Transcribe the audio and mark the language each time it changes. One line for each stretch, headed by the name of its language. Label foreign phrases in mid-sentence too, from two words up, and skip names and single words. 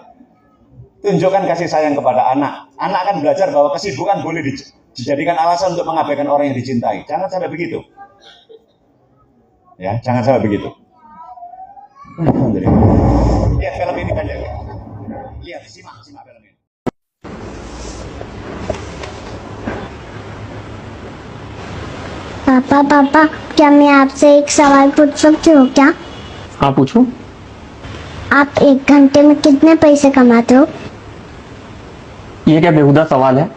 Indonesian: Tunjukkan kasih sayang kepada anak. Anak akan belajar bahwa kesibukan boleh dijadikan alasan untuk mengabaikan orang yang dicintai. Jangan sampai begitu. Ya, jangan sampai begitu. Lihat film ini banyak. Lihat, simak film ini.
Hindi: पापा क्या मैं आपसे एक सवाल पूछ सकती हूँ क्या? हाँ पूछो। आप 1 घंटे में कितने पैसे कमाते हो? ये क्या बेहुदा सवाल है?